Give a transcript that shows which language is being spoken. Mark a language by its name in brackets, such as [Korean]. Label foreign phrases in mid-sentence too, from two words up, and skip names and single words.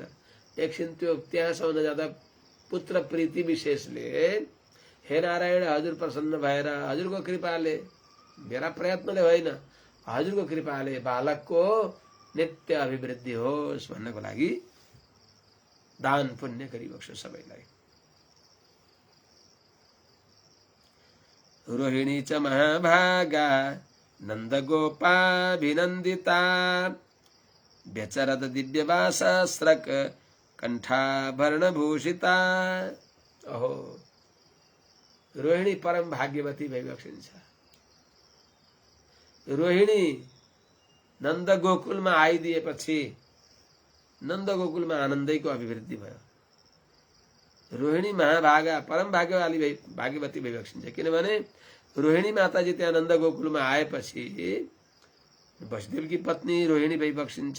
[Nepali] एकछिन त्यो त्यहाँसम्म जाँदा पुत्र प्रीति विशेषले हे नारायण हजुर प्रसन्न भएर हजुरको कृपाले, मेरा प्रयत्नले होइन, हजुरको कृपाले बालकको नित्य अभिवृद्धि होस् भन्नको लागि दान पुण्य गरिबक्सो सबैलाई। [Sanskrit] रोहिणी च महाभागा नन्दगोपाभिनन्दिता व्यचरत दिव्यवासस्रक कण्ठाभरणभूषिता। [Nepali] अहो, रोहिणी परम भाग्यवती भइबक्सिन्छ। रोहिणी नन्द गोकुलमा आइदिएपछि नन्द गोकुलमा आनन्दैको अभिवृद्धि भयो। रोहिणी महाभागा परम भाग्यवती भइबक्सिन्छ, किनभने रोहिणी माताजी त्यहाँ नन्द गोकुलमा आएपछि वसुदेवकी पत्नी रोहिणी भइबक्सिन्छ।